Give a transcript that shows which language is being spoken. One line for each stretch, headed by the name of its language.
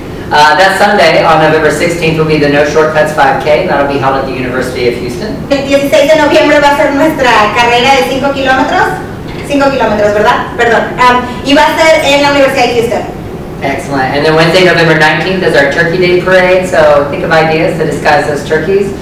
English: That Sunday on November 16th will be the No Shortcuts 5K, and that'll be held at the University of Houston.
Spanish: El 16 de noviembre va a ser nuestra carrera de 5 kilómetros. 5 kilómetros, ¿verdad? Perdón. Y va a ser en la Universidad de Houston.
English: Excellent. And then Wednesday, November 19th is our Turkey Day Parade, so think of ideas to disguise those turkeys.